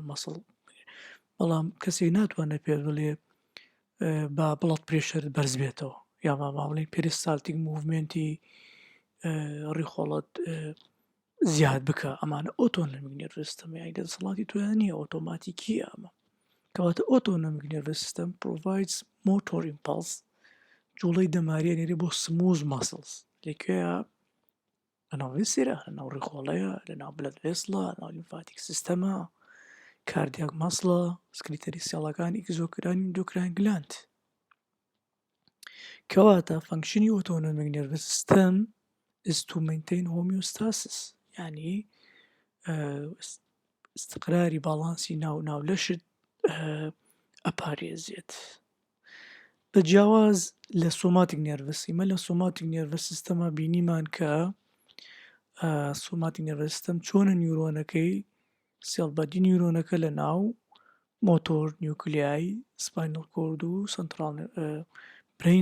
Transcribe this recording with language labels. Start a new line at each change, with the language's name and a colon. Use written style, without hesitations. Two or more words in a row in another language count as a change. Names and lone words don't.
Central Kurdish: مەسڵ بەڵام کەسێک ناتوانێت پێ بڵێ با بڵەت پرێشەرت بەرز بێتەوە یا بڵێن پێریستالتیک موڤمنتی ڕیخۆڵەت زیاد بکە ئەمانە
English: autonomic nerve system
Central Kurdish: یانی دەسەڵاتی تۆیان نییە ئۆتۆماتیکیە ئەمە کەواتە
English: autonomic nerve system provides motor impulse
Central Kurdish: جوڵەی دەماریە نێرێ بۆ
English: smooth muscles
Central Kurdish: لەکوێیە لەناو ڤیسێرە لەناو ڕیخۆڵەیە لەناو
English: blood vessel
Central Kurdish: لەناو
English: lymphatic system cardiac muscle
Central Kurdish: سکلیتەری سێڵەکانی ئیکزۆکرانی
English: endocrine gland
Central Kurdish: کەواتە
English: function autonomic nerve system is to maintain homeostasis
Central Kurdish: یعنی استقراری باڵانسی ناو لەشت ئەپارێزێت بە جیاواز لە سۆماتیک نێرڤە سیمە لە
English: somatic nerve system
Central Kurdish: بینیمان کە
English: somatic nerve system
Central Kurdish: چۆنە نیورۆنەکەی سێڵبەدی نیورۆنەکە لە ناو
English: motor nuclei spinal cord
Central Kurdish: و
English: central brain